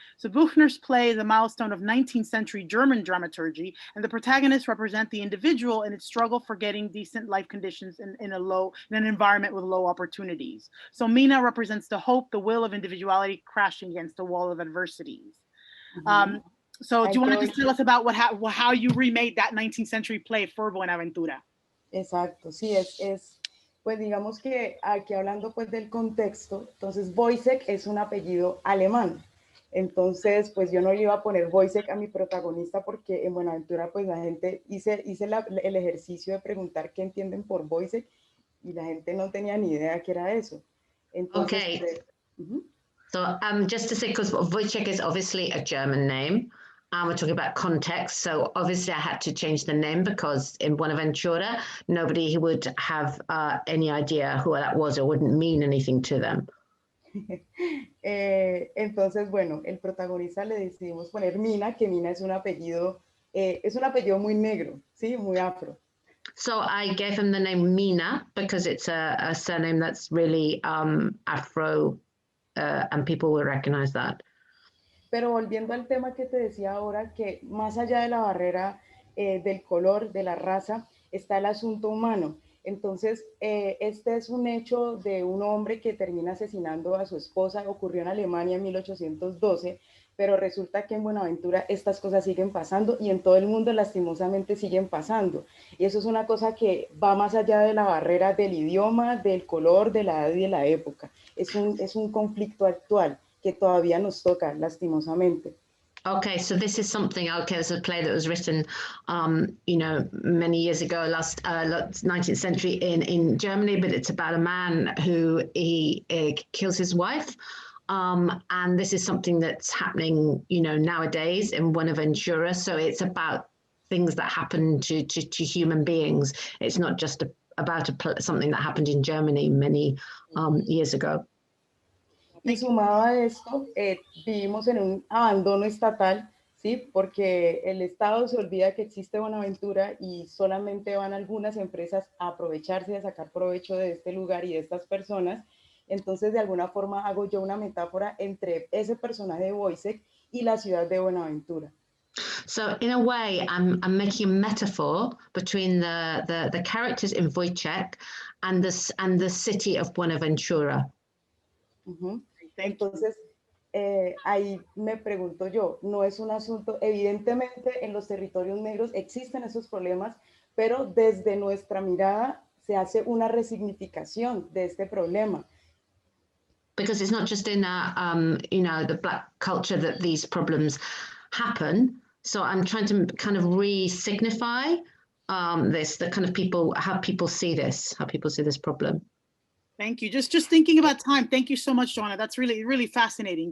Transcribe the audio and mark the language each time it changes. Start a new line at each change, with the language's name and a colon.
English: So Buchner's play is a milestone of 19th century German dramaturgy, and the protagonists represent the individual in its struggle for getting decent life conditions in an environment with low opportunities. So Mina represents the hope, the will of individuality crashing against a wall of adversities. So do you want to just tell us about how you remade that 19th century play for Buenaventura?
Spanish: Exacto, sí, pues digamos que aquí hablando pues del contexto, entonces Wojciech es un apellido alemán, entonces pues yo no le iba a poner Wojciech a mi protagonista porque en Buenaventura pues la gente, hice el ejercicio de preguntar qué entienden por Wojciech y la gente no tenía ni idea qué era eso. Entonces,
English: okay. So just to say, because Wojciech is obviously a German name, we're talking about context, so obviously I had to change the name because in Buenaventura, nobody would have any idea who that was or wouldn't mean anything to them.
Spanish: Entonces, bueno, el protagonista le decidimos poner Mina, que Mina es un apellido muy negro, ¿sí? Muy afro.
English: So I gave him the name Mina because it's a surname that's really Afro, and people will recognize that.
Spanish: Pero volviendo al tema que te decía ahora, que más allá de la barrera del color, de la raza, está el asunto humano. Entonces, este es un hecho de un hombre que termina asesinando a su esposa, ocurrió en Alemania en 1812, pero resulta que en Buenaventura estas cosas siguen pasando y en todo el mundo lastimosamente siguen pasando. Y eso es una cosa que va más allá de la barrera del idioma, del color, de la edad y de la época. Es un conflicto actual que todavía nos toca, lastimosamente.
English: Okay, so this is something, okay, it's a play that was written, you know, many years ago, last 19th century in Germany, but it's about a man who he kills his wife. And this is something that's happening, you know, nowadays in Buena Ventura. So it's about things that happen to human beings. It's not just about something that happened in Germany many years ago.
Spanish: Y sumado a esto, vivimos en un abandono estatal, ¿sí? Porque el Estado se olvida que existe Buenaventura y solamente van algunas empresas a aprovecharse de sacar provecho de este lugar y de estas personas. Entonces, de alguna forma, hago yo una metáfora entre ese personaje de Wojciech y la ciudad de Buenaventura.
English: So in a way, I'm making a metaphor between the characters in Wojciech and the city of Buenaventura. Uh-huh.
Spanish: Entonces, ahí me pregunto yo, no es un asunto, evidentemente en los territorios negros existen esos problemas, pero desde nuestra mirada se hace una resignificación de este problema.
English: Because it's not just in you know, the Black culture that these problems happen. So I'm trying to kind of re-signify the kind of how people see this problem. Thank you. Just thinking about time. Thank you so much, Joanna. That's really, really fascinating.